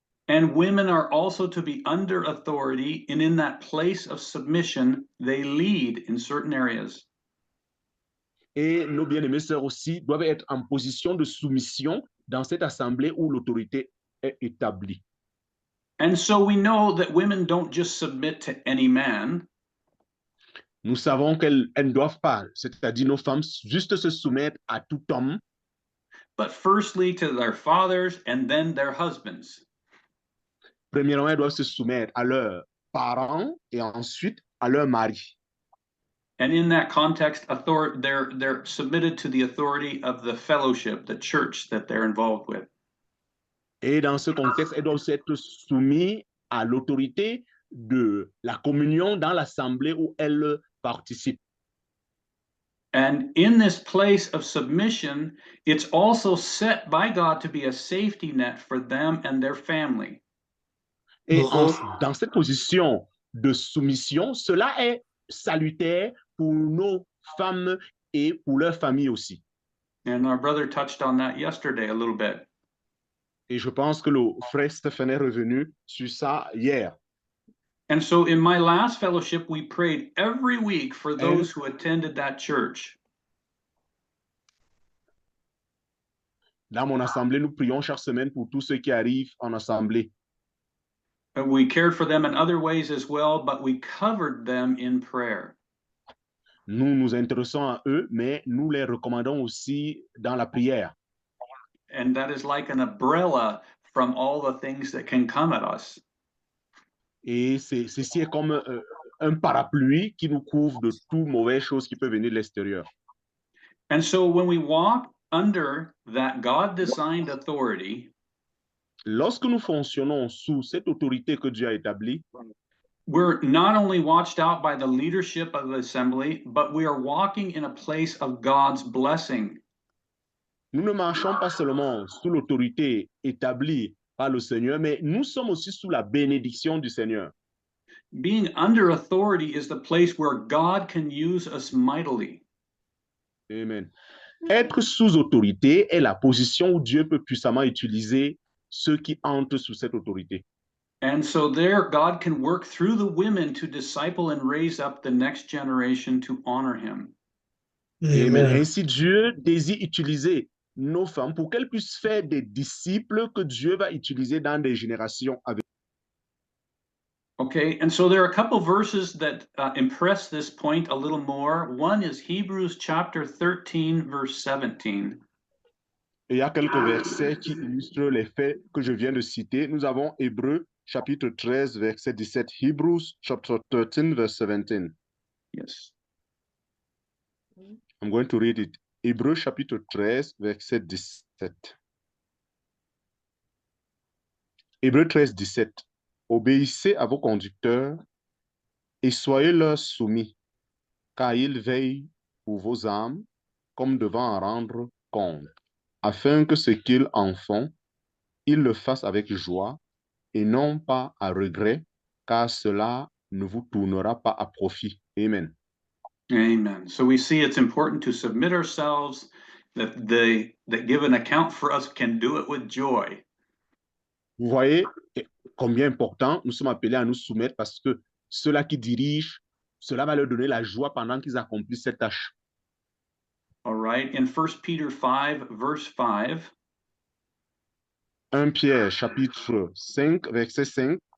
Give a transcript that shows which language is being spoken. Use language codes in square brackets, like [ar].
[en] And women are also to be under authority, and in that place of submission, they lead in certain areas. [fr] Et nos bien-aimés sœurs aussi doivent être en position de soumission dans cette assemblée où l'autorité est établie. [en] And so we know that women don't just submit to any man, [fr] Nous savons qu'elles ne doivent pas, c'est-à-dire nos femmes, juste se soumettre à tout homme, [en] but firstly to their fathers and then their husbands. [fr] premièrement, elles doivent se soumettre à leurs parents et ensuite à leur mari. [en] And in that context, they're submitted to the authority of the fellowship, the church that they're involved with. [fr] Et dans ce contexte, elles doivent aussi être soumises à l'autorité de la communion dans l'assemblée où elles participent. [en] And in this place of submission, it's also set by God to be a safety net for them and their family. [fr] Et dans cette position de soumission, cela est salutaire pour nos femmes et pour leurs familles aussi. [en] And our brother touched on that yesterday a little bit. [fr] Et je pense que le frère Stéphane est revenu sur ça hier. [en] And so in my last fellowship, we prayed every week for those who attended that church. [fr] Dans mon assemblée, nous prions chaque semaine pour tous ceux qui arrivent en assemblée. [en] And we cared for them in other ways as well, but we covered them in prayer. [fr] Nous nous intéressons à eux, mais nous les recommandons aussi dans la prière. [en] And that is like an umbrella from all the things that can come at us. [fr] Et ceci est comme un parapluie qui nous couvre de toutes mauvaises choses qui peuvent venir de l'extérieur. [en] And so when we walk under that God-designed authority, [fr] lorsque nous fonctionnons sous cette autorité que Dieu a établie, [en] we're not only watched out by the leadership of the assembly, but we are walking in a place of God's blessing. [fr] Nous ne marchons pas seulement sous l'autorité établie par le Seigneur, mais nous sommes aussi sous la bénédiction du Seigneur. [en] Being under authority is the place where God can use us mightily. Amen. [fr] Être sous autorité est la position où Dieu peut puissamment utiliser ceux qui entrent sous cette autorité. [en] And so there, God can work through the women to disciple and raise up the next generation to honor him. Amen. [fr] Ainsi, Dieu désire utiliser nos femmes pour qu'elles puissent faire des disciples que Dieu va utiliser dans des générations à venir. [en] Okay, and so there are a couple verses that impress this point a little more. One is Hebrews chapter 13, verse 17. [fr] Et il y a quelques versets qui illustrent les faits que je viens de citer. Nous avons Hébreux chapitre 13, verset 17. [en] Hebrews chapter 13, verse 17. Yes. I'm going to read it. [fr] Hébreux chapitre 13, verset 17. Hébreux 13, 17. Obéissez à vos conducteurs et soyez-leur soumis, car ils veillent pour vos âmes comme devant en rendre compte, afin que ce qu'ils en font, ils le fassent avec joie et non pas à regret, car cela ne vous tournera pas à profit. Amen. Amen. [en] So we see it's important to submit ourselves, that they that give an account for us can do it with joy. [fr] Vous voyez combien important nous sommes appelés à nous soumettre parce que ceux-là qui dirigent, cela va leur donner la joie pendant qu'ils accomplissent cette tâche. [en] All right. In 1 Peter 5, verse 5, [fr] 1 Pierre chapitre 5, verset 5.